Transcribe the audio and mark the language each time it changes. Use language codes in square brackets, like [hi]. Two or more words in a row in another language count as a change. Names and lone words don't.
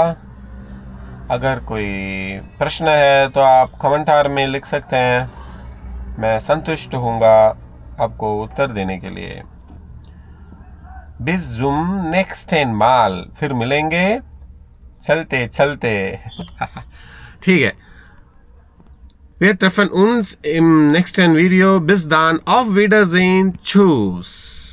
[hi] अगर कोई प्रश्न है तो आप कमेंटार में लिख सकते हैं, मैं संतुष्ट होऊंगा आपको उत्तर देने के लिए। [de] Bis zum nächsten Mal, [hi] फिर मिलेंगे चलते चलते। ठीक है, [de] wir treffen uns im nächsten Video। Bis dann, auf Wiedersehen, tschüss।